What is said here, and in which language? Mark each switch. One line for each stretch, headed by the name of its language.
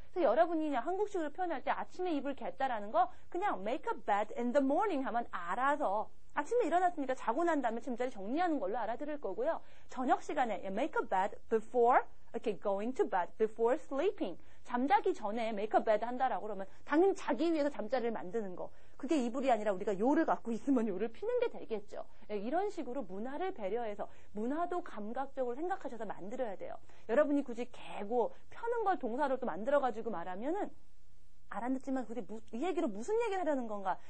Korean: 그래서 여러분이 그냥 한국식으로 표현할 때 아침에 이불 겠다라는 거 그냥
English: make a bed in the morning
Korean: 하면 알아서 아침에 일어났으니까 자고 난 다음에 잠자리 정리하는 걸로 알아들을 거고요. 저녁 시간에
English: make a bed before going to bed, before sleeping.
Korean: 잠자기 전에 make a bed 한다라고 그러면 당연히 자기 위해서 잠자리를 만드는 거. 그게 이불이 아니라 우리가 요를 갖고 있으면 요를 피는 게 되겠죠. 이런 식으로 문화를 배려해서 문화도 감각적으로 생각하셔서 만들어야 돼요. 여러분이 굳이 개고 펴는 걸 동사로 또 만들어가지고 말하면은 알아듣지만 굳이 이 얘기로 무슨 얘기를 하려는 건가?